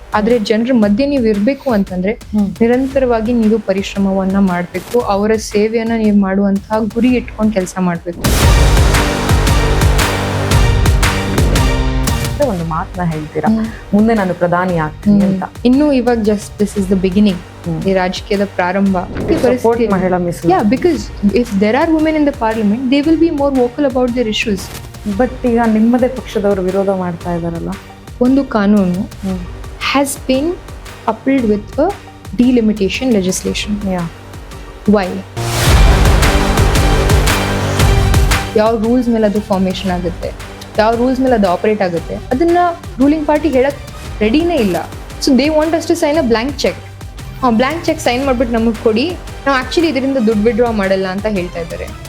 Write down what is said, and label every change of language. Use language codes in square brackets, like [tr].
[kn] ಆದ್ರೆ ಜನರ ಮಧ್ಯೆ ನೀವು ಇರ್ಬೇಕು ಅಂತಂದ್ರೆ ನಿರಂತರವಾಗಿ ನೀವು ಪರಿಶ್ರಮವನ್ನ ಮಾಡ್ಬೇಕು. ಅವರ ಸೇವೆಯನ್ನ ನೀವು ಮಾಡುವಂತಹ ಗುರಿ ಇಟ್ಕೊಂಡು ಕೆಲಸ ಮಾಡ್ಬೇಕು. ಒಂದು ಮಾತನ್ನ ಹೇಳ್ತೀರಾ, ಮುಂದೆ ನಾನು ಪ್ರಧಾನಿ ಆಗ್ತೀನಿ ಅಂತ? ಇನ್ನು ಇವಾಗ [en] Just this is the beginning. [kn] ಈ ರಾಜಕೀಯದ ಪ್ರಾರಂಭ. ಮಹಿಳಾ ಮೀಸಲು. [en] Yeah, because if there are women in the parliament, they will be more vocal about their issues. [kn] But ಈಗ ನಿಮ್ಮದೇ ಪಕ್ಷದವರು ವಿರೋಧ ಮಾಡ್ತಾ ಇದಾರಲ್ಲ. ಒಂದು ಕಾನೂನು [en] has been coupled with a delimitation legislation. Yeah. Why? [kn] ಯಾವ ರೂಲ್ಸ್ ಮೇಲೆ ಅದು ಫಾರ್ಮೇಶನ್ ಆಗುತ್ತೆ, ಯಾವ ರೂಲ್ಸ್ ಮೇಲೆ ಅದು ಆಪರೇಟ್ ಆಗುತ್ತೆ, ಅದನ್ನ ರೂಲಿಂಗ್ ಪಾರ್ಟಿ ಹೇಳಕ್ ರೆಡಿನೇ ಇಲ್ಲ. [en] So they want us to sign a blank cheque. [kn] Blank cheque sign ಮಾಡ್ಬಿಟ್ಟು ನಮಗೆ ಕೊಡಿ, ನಾವು ಆಕ್ಚುಲಿ ಇದರಿಂದ ದುಡ್ಡು ವಿಡ್ರಾ ಮಾಡಲ್ಲ ಅಂತ ಹೇಳ್ತಾ ಇದ್ದಾರೆ.